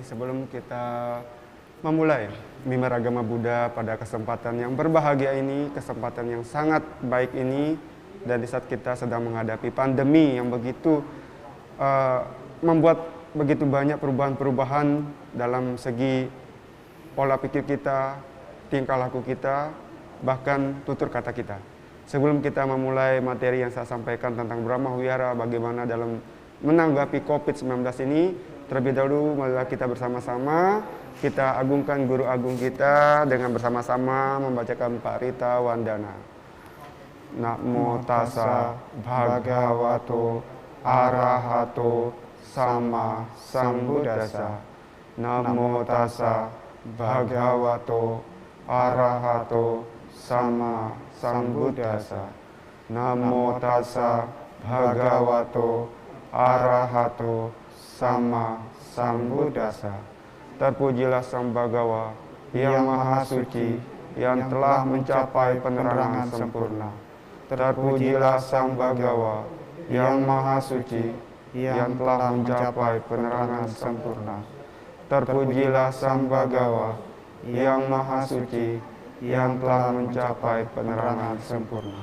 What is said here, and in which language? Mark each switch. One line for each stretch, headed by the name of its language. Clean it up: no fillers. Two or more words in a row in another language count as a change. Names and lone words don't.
Indonesian: Sebelum kita memulai mimbar agama Buddha pada kesempatan yang berbahagia ini, kesempatan yang sangat baik ini, dan di saat kita sedang menghadapi pandemi yang begitu membuat begitu banyak perubahan-perubahan dalam segi pola pikir kita, tingkah laku kita, bahkan tutur kata kita. Sebelum kita memulai materi yang saya sampaikan tentang Brahma Wihara, bagaimana dalam menanggapi COVID-19 ini, terlebih dahulu marilah kita bersama-sama, kita agungkan Guru Agung kita dengan bersama-sama membacakan Parita Wandana.
Pali: Namo tassa bhagavato arahato sama sambuddhassa. Namo tassa bhagavato arahato sama sambuddhassa. Namo tassa bhagavato arahato sama sambuddhassa.
Indonesian: Terpujilah Sang Bhagawa yang Maha Suci yang telah mencapai penerangan sempurna. Terpujilah Sang Bhagawa yang Maha Suci yang telah mencapai penerangan sempurna. Terpujilah Sang Bhagawa yang Maha Suci yang telah mencapai penerangan sempurna.